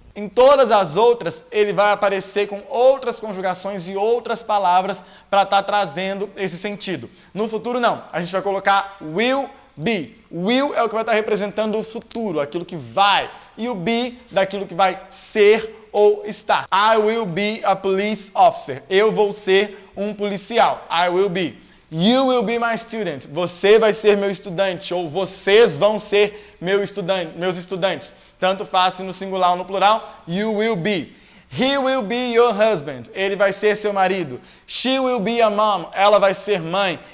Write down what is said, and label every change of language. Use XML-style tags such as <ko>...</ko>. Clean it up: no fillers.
<pt>Em todas as outras, ele vai aparecer com outras conjugações e outras palavras para estar trazendo esse sentido. No futuro, não. A gente vai colocar will be. Will é o que vai estar representando o futuro, aquilo que vai. E o be, daquilo que vai ser ou estar.</pt> <en>I will be a police officer.</en> <pt>Eu vou ser um policial.</pt> <en>I will be. You will be my student.</en> <pt>Você vai ser meu estudante. Ou vocês vão ser meus estudantes. Tanto faz no singular ou no plural.</pt> <en>You will be. He will be your husband.</en> <pt>Ele vai ser seu marido.</pt> <en>She will be a mom.</en> <pt>Ela vai ser mãe.</pt>